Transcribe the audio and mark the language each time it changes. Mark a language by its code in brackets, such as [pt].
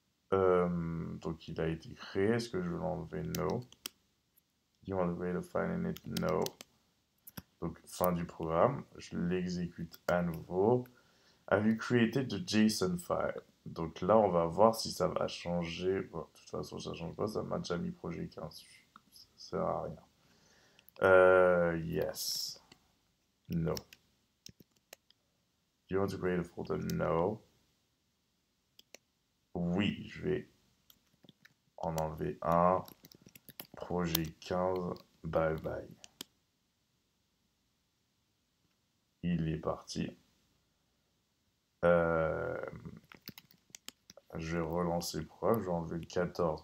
[fr] Donc il a été créé, est-ce que je veux l'enlever? [en] No. Do you want to create a file in it? No. [fr] Donc fin du programme, je l'exécute à nouveau. [en] Have you created the JSON file? [fr] Donc là, on va voir si ça va changer. Bon, de toute façon, ça change pas, ça m'a déjà mis projet 15. Ça sert à rien. [en] Yes. No. Do you want to create a folder? No. [fr] Oui, je vais en enlever un. Projet 15. Bye bye. Il est parti. Je vais relancer le programme. Je vais enlever le 14.